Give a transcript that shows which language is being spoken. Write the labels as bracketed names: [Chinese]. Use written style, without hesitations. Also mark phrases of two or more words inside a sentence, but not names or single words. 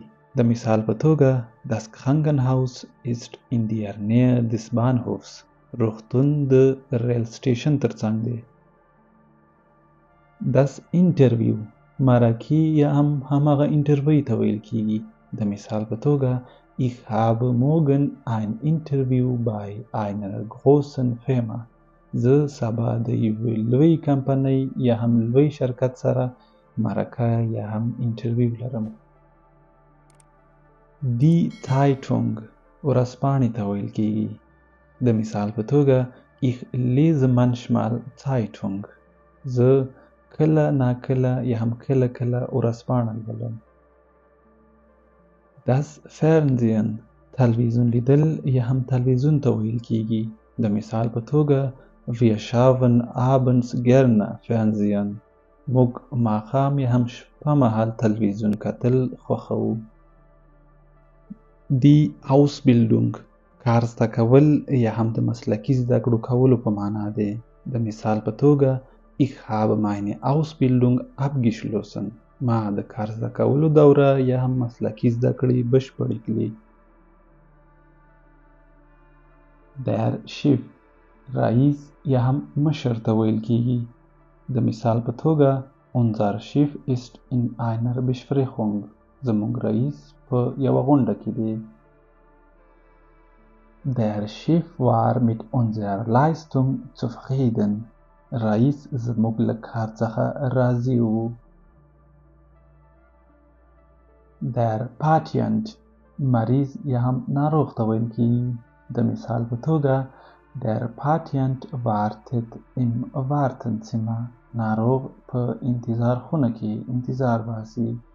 [Pashto] د مثال په توګه [German] Das Krankenhaus ist in der Nähe des Bahnhofs [Pashto] روغتون د ریل سټیشن ترڅنګ دی. [German] Das Interview [Pashto] مرکې یا هم هماغه انټرویو ته ویل کېږي. د مثال په توګه [German] Ich habe morgen ein Interview bei einer großen Firma [Pashto] زه سبا د یوې لوی کمپنۍ یا هم لوی شرکت سره مرکه یا هم انټرویو لرم. [German] Die Zeitung [Pashto] ورځپاڼې ته ویل کېږي. د مثال په توګه [German] Ich lese manchmal Zeitung [Pashto] زه کله ناکله یا هم کله کله ورځپاڼه لولم. [German] Das Fernsehen [Pashto] تلویزیون لیدل یا هم تلویزیون ته ویل کېږي. د مثال په توګه [German] Wir schauen abends gerne Fernsehen [Pashto] موږ ماښام یا هم شپه مهال تلویزیون کتل خوښوو. [German] Die Ausbildung [Pashto] کار زده کول یا هم د مسلکي زده کړو کولو په معنا دی. د مثال په توګه [German] Ich habe meine Ausbildung abgeschlossen [Pashto] ما د کار زده کولو دوره یا هم مسلکي زده کړې بشپړې کړې. [German] Der Chef [Pashto] رئیس یا هم مشر ته ویل کېږي. د مثال په توګه [German] Unser Chef ist in einer Besprechung [Pashto] زموږ رئیس په یوه غونډه کې دی. [German] Der Chef war mit unserer Leistung zufrieden [Pashto] رئیس زموږ له کار څخه راضي و. [German] Der Patient [Pashto] مریض یا هم ناروغ ته ویل کېږي. د مثال په توګه [German] Der Patient wartet im Wartezimmer [Pashto] ناروغ په انتظار خونه کې انتظار باسي.